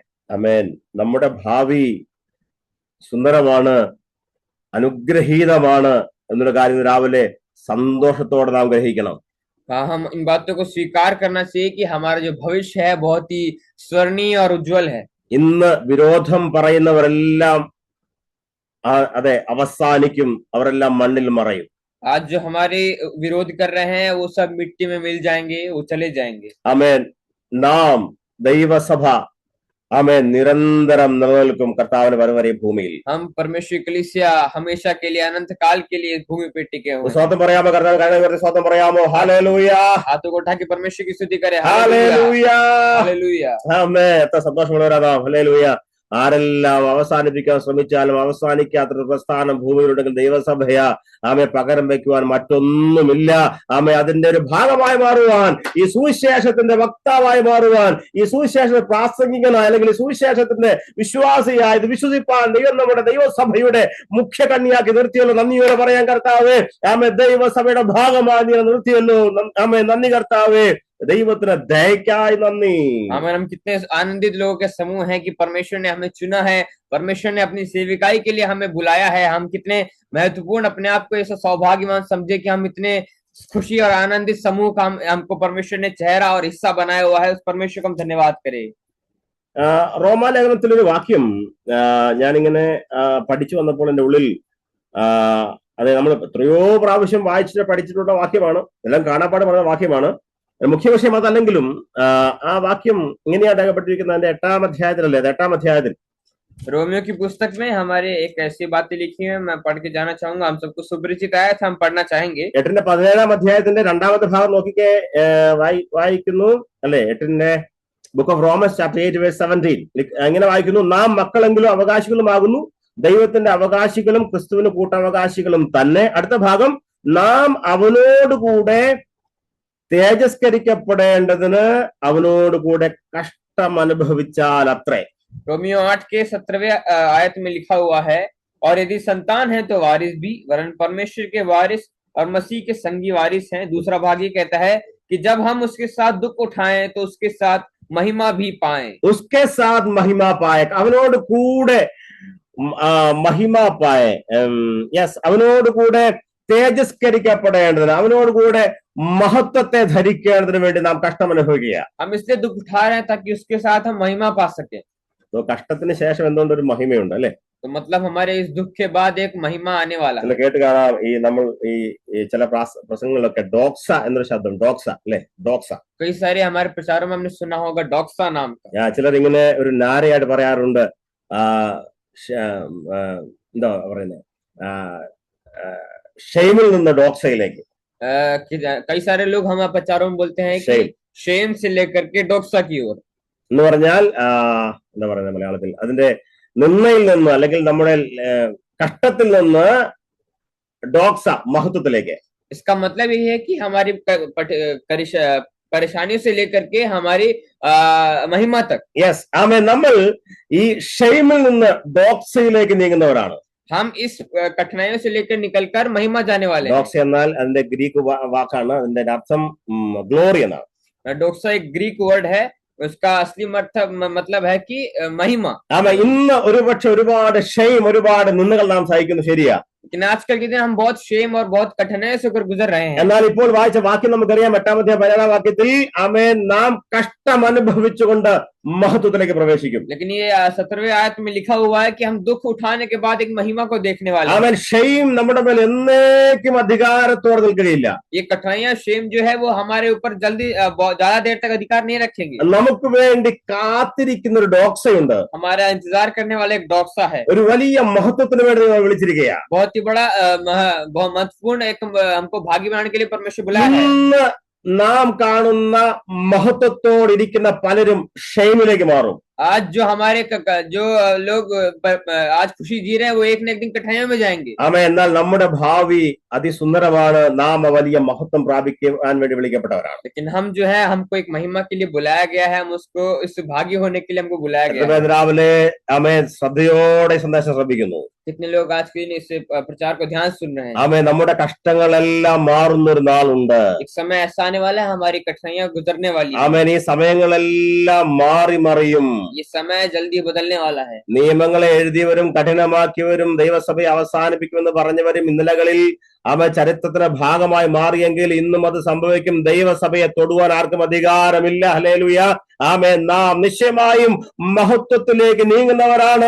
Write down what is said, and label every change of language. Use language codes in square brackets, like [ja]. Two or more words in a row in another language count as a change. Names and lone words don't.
[ml] ആമേൻ. നമ്മുടെ ഭാവി സുന്ദരമാണ്, അനുഗ്രഹീതമാണ് എന്നുള്ള കാര്യം രാവിലെ സന്തോഷത്തോടെ നാം ഗ്രഹിക്കണം. [hi] हम इन बातों को स्वीकार करना चाहिए कि हमारा जो भविष्य है बहुत ही स्वर्णीय और उज्जवल है। [ml] ഇന്ന് വിരോധം പറയുന്നവരെല്ലാം അതെ അവസാനിക്കും, അവരെല്ലാം മണ്ണിൽ മറയും. [hi] आज जो हमारे विरोध कर रहे हैं वो सब मिट्टी में मिल जाएंगे, वो चले जाएंगे। [ml] ആമേൻ. നാം ദൈവസഭ ആമേൻ നിരന്തരം നിലനിൽക്കും കർത്താവിന്റെ വരവരെ ഭൂമിയിൽ. [hi] हम परमेश्वर कलीसिया हमेशा के लिए, अनंत काल के लिए भूमि पे टिके हुए हैं। [ml] സ്വന്തം പറയാമോ? കർത്താവ് സ്വന്തം പറയാമോ? ഹല്ലേലൂയ, [hi] हाथों को उठा के परमेश्वर की स्तुति करें। [ml] ഹല്ലേലൂയ, [hi] हालेलुया। [ml] ആമേൻ. എത്ര സന്തോഷമുള്ളവരാ. ഹല്ലേലൂയ. ആരെല്ലാം അവസാനിപ്പിക്കാൻ ശ്രമിച്ചാലും അവസാനിക്കാത്തൊരു പ്രസ്ഥാനം ഭൂമിയിലുണ്ടെങ്കിൽ ദൈവസഭയാ. ആമെ പകരം വെക്കുവാൻ മറ്റൊന്നുമില്ല. ആമെ അതിന്റെ ഒരു ഭാഗമായി മാറുവാൻ, ഈ സുവിശേഷത്തിന്റെ വക്താവായി മാറുവാൻ, ഈ സുവിശേഷ പ്രാസംഗികനായ അല്ലെങ്കിൽ സുവിശേഷത്തിന്റെ വിശ്വാസിയായത് വിശ്വസിപ്പാൻ ദൈവം നമ്മുടെ ദൈവസഭയുടെ മുഖ്യ കണ്ണിയാക്കി നിർത്തിയല്ലോ. നന്ദിയോടെ പറയാൻ കർത്താവേ. ആമെ ദൈവസഭയുടെ ഭാഗമായി നീ നിർത്തിയല്ലോ. ആമെ നന്ദി കർത്താവേ. ദൈവത്തിന് ദയക്കായി നന്ദി. [hi] आमेन। हम कितने आनंदित लोगों के समूह हैं कि परमेश्वर ने हमें चुना है, परमेश्वर ने अपनी सेविकाई के लिए हमें बुलाया है। हम कितने महत्वपूर्ण अपने आप को ऐसा सौभाग्यवान समझे कि हम इतने खुशी और आनंदित समूह का हमको परमेश्वर ने चेहरा और हिस्सा बनाया हुआ है। उस परमेश्वर को हम धन्यवाद करें। [ml] റോമാലേഖനത്തിലൊരു വാക്യം ഞാനിങ്ങനെ പഠിച്ചു വന്നപ്പോൾ എൻ്റെ ഉള്ളിൽ അത് നമ്മൾ എത്രയോ പ്രാവശ്യം വായിച്ചിട്ട് പഠിച്ചിട്ടുള്ള വാക്യമാണ്, എല്ലാം കാണാപ്പാട് പറഞ്ഞ വാക്യമാണ്. മുഖ്യ വിഷയം അതല്ലെങ്കിലും ആ വാക്യം ഇങ്ങനെയാണ് രേഖപ്പെട്ടിരിക്കുന്നത്. അതിന്റെ 8-ാം അധ്യായത്തിലല്ലേ? 8-ാം അധ്യായത്തിൽ [hi] रोमियो की पुस्तक में हमारे एक ऐसी बातें लिखी है, मैं पढ़ के जाना चाहूंगा। हम सबको सुपरिचित आया था, हम पढ़ना चाहेंगे। [ml] 8-ന്റെ 17-ാം അധ്യായത്തിന്റെ 2-ാമത്തെ ഭാഗം നോക്കിക്കേ. വായിക്കുന്നു അല്ലെ? 8-ന്റെ [en] book of Romans chapter 8 verse 17 [ml] എങ്ങനെ വായിക്കുന്നു? നാം മക്കളെങ്കിലും അവകാശികളുമാകുന്നു, ദൈവത്തിന്റെ അവകാശികളും ക്രിസ്തുവിന് കൂട്ടവകാശികളും തന്നെ. അടുത്ത ഭാഗം, നാം അവനോടുകൂടെ തേജസ്കരിക്കപ്പെടേണ്ടതിന് അവനോടുകൂടെ കഷ്ടം അനുഭവിച്ചാൽ അത്രേ. [hi] रोमियो 8 के 17वें आयत में लिखा हुआ है, और यदि संतान है तो वारिस भी, वरन परमेश्वर के वारिस और मसीह के संगी वारिस हैं। दूसरा भाग ये कहता है कि जब हम उसके साथ दुख उठाएं तो उसके साथ महिमा भी पाएं। उसके साथ महिमा पाए, [ml] അവനോട് കൂടെ [hi] महिमा पाए. [ml] യെസ്, അവനോട് കൂടെ തേജസ്കരിക്കപ്പെടേണ്ടതിന്, അവനോട് കൂടെ മഹത്വത്തെ ധരിക്കേണ്ടതിന് വേണ്ടി നാം കഷ്ടം അനുഭവിക്കുക. [hi] हम इसलिए दुख उठा रहे हैं ताकि उसके साथ हम महिमा पा सके। [ml] കഷ്ടത്തിന് ശേഷം എന്തുകൊണ്ട് ഒരു മഹിമയുണ്ട് അല്ലെ? [hi] तो मतलब हमारे इस दुख के बाद एक महिमा आने वाला है। [ml] കേട്ട് കാണാം. നമ്മൾ ഈ ചില പ്രസംഗങ്ങളിലൊക്കെ ഡോക്സ എന്നൊരു ശബ്ദം, ഡോക്സ അല്ലെ? ഡോക്സ [hi] कई सारे हमारे प्रचारों में हमने सुना होगा डॉक्सा नाम का। [ml] ചിലർ ഇങ്ങനെ ഒരു നാരയായിട്ട് പറയാറുണ്ട്. എന്താ പറയുന്നത്? ഷെയിമിൽ നിന്ന് ഡോക്സയിലേക്ക്. [hi] कई सारे लोग हमारे प्रचारों में बोलते हैं कि शेम से लेकर के डॉक्सा की ओर। [ml] എന്ന് പറഞ്ഞാൽ എന്താ പറയുന്നത് മലയാളത്തിൽ? അതിന്റെ നിന്നയിൽ നിന്ന് അല്ലെങ്കിൽ നമ്മുടെ കഷ്ടത്തിൽ നിന്ന് ഡോക്സ മഹത്വത്തിലേക്ക്. [hi] इसका मतलब ये है कि हमारी परेशानियों से लेकर के हमारी महिमा तक। [ml] യെസ്, ആമേൻ. നമ്മൾ ഈ ഷെയിമിൽ നിന്ന് ഡോക്സയിലേക്ക് നീങ്ങുന്നവരാണ്. [hi] हम इस कठिनाइयों से लेकर निकलकर महिमा जाने वाले हैं। [ml] ഡോക്സ എന്നാൽ അതിന്റെ ഗ്രീക്ക് വാക്കാണ്, അതിന്റെ അർത്ഥം ഗ്ലോറി എന്നാണ്. [hi] डोक्सा एक [en] Greek word [hi] है, उसका असली मतलब है कि महिमा। [ml] ആമേൻ. ഇന്ന് ഒരുപക്ഷെ ഒരുപാട് ഷെയിം, ഒരുപാട് നിന്ദകൾ നാം സഹിക്കുന്നു, ശരിയാ? [hi] लेकिन आजकल के दिन हम बहुत शेम और बहुत कठिनाई से होकर गुजर रहे हैं। [ml] എന്നാൽ ഇപ്പോൾ വായിച്ച വാക്യം നമുക്കറിയാം. 8-ാമത്തെ 17-ാം വാക്യത്തിൽ ആമേൻ നാം കഷ്ടം അനുഭവിച്ചുകൊണ്ട് മഹത്വത്തിലേക്ക് പ്രവേശിക്കും. [hi] लेकिन ये 17वें आयत में लिखा हुआ है कि हम दुख उठाने के बाद एक महिमा को देखने वाले हैं। [ml] ആമേൻ. ഷെയിം നമ്മുടെ മേൽ എന്നേക്കും അധികാരത്തോടെ നിൽക്കുകയില്ല. [hi] ये कठिनाइयां, शेम जो है वो हमारे ऊपर जल्दी ज्यादा देर तक अधिकार नहीं रखेंगे। [ml] നമുക്ക് വേണ്ടി കാത്തിരിക്കുന്ന ഒരു ഡോക്സയുണ്ട്. [hi] हमारा इंतजार करने वाला एक डॉक्सा है। [ml] ഒരു വലിയ മഹത്വത്തിന് വേണ്ടി നമ്മൾ വിളിച്ചിരിക്കുകയാണ്. [hi] बहुत ही बड़ा बहुत महत्वपूर्ण एक हमको भागी बनाने के लिए परमेश्वर बुलाया है। [ml] ഇന്ന് നാം കാണുന്ന മഹത്വത്തോടിരിക്കുന്ന പലരും ഷെയിമിലേക്ക് മാറും. [hi] आज जो हमारे जो लोग आज खुशी जी रहे हैं वो एक न एक दिन कठिनाइयों में जाएंगे. [ml] ആമേൻ. എന്നാൽ നമ്മുടെ ഭാവി അതിസുന്ദരമാണ്. നാം വലിയ മഹത്വം പ്രാപിക്കുവാൻ വേണ്ടി വിളിക്കപ്പെട്ടവരാണ്. [hi] लेकिन हम जो है हमको एक महिमा के लिए बुलाया गया है, हम उसको इस भाग्य होने के लिए हमको बुलाया गया है. [ml] രാവിലെ ആമേൻ ശ്രദ്ധയോടെ സന്ദേശം ശ്രദ്ധിക്കുന്നു. [hi] कितने लोग आज के दिन इस प्रचार को ध्यान सुन रहे हैं. [ml] ആമേൻ. നമ്മുടെ കഷ്ടങ്ങളെല്ലാം മാറുന്ന ഒരു നാളുണ്ട്. [hi] एक समय ऐसा आने वाला है, हमारी कठिनाइयां गुजरने वाली है. [ml] ആമേൻ. ഈ സമയങ്ങളെല്ലാം മാറി മറിയും. [hi] ये समय जल्दी बदलने वाला है. [ml] നിയമങ്ങളെ എഴുതിയവരും കഠിനമാക്കിയവരും ദൈവസഭയെ അവസാനിപ്പിക്കുമെന്ന് പറഞ്ഞവരും ഇന്നലകളിൽ ചരിത്രത്തിന്റെ ഭാഗമായി മാറിയെങ്കിൽ ഇന്നും അത് സംഭവിക്കും. ദൈവസഭയെ തൊടുവാൻ ആർക്കും അധികാരമില്ല. ഹല്ലേലൂയ. ആമേൻ. നാം നിശ്ചയമായും മഹത്വത്തിലേക്ക് നീങ്ങുന്നവരാണ്.